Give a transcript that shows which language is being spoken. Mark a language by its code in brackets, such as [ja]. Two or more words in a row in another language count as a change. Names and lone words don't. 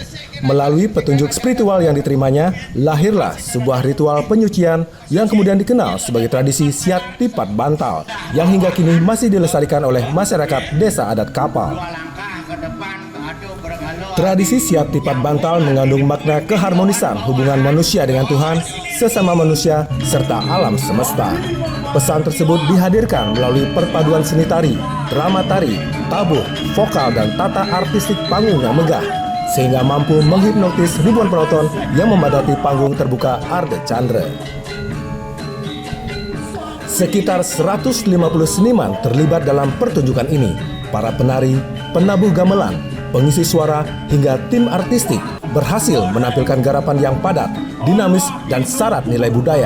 [id] Melalui petunjuk spiritual yang diterimanya, lahirlah sebuah ritual penyucian yang kemudian dikenal sebagai tradisi Siat Tipat Bantal, yang hingga kini masih dilestarikan oleh masyarakat Desa Adat Kapal. Tradisi Siat Tipat Bantal mengandung makna keharmonisan hubungan manusia dengan Tuhan, sesama manusia, serta alam semesta. Pesan tersebut dihadirkan melalui perpaduan seni tari, drama tari, tabuh, vokal, dan tata artistik panggung yang megah, sehingga mampu menghipnotis ribuan penonton yang memadati panggung terbuka Arda Chandra. Sekitar 150 seniman terlibat dalam pertunjukan ini. Para penari, penabuh gamelan, pengisi suara, hingga tim artistik berhasil menampilkan garapan yang padat, dinamis, dan syarat nilai budaya.